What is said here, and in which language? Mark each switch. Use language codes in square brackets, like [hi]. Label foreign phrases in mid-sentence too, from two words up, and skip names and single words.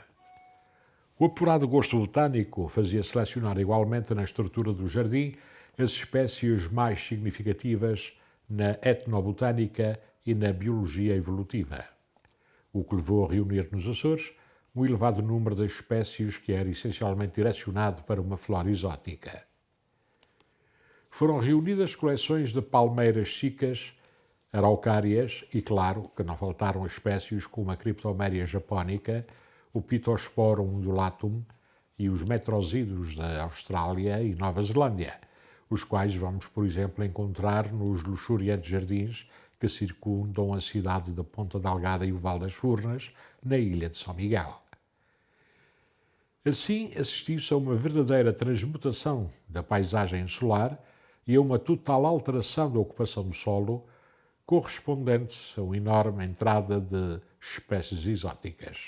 [pt] O apurado gosto botânico fazia selecionar igualmente na estrutura do jardim as espécies mais significativas na etnobotânica e na biologia evolutiva, o que levou a reunir nos Açores um elevado número de espécies que era essencialmente direcionado para uma flora exótica. Foram reunidas coleções de palmeiras cicas, araucárias e, claro, que não faltaram espécies como a Cryptomeria japónica, o Pittosporum undulatum e os metrosídeos da Austrália e Nova Zelândia, os quais vamos, por exemplo, encontrar nos luxuriantes jardins que circundam a cidade da Ponta Delgada e o Val das Furnas, na ilha de São Miguel. Assim, assistiu-se a uma verdadeira transmutação da paisagem insular e a uma total alteração da ocupação do solo, correspondentes a uma enorme entrada de espécies exóticas.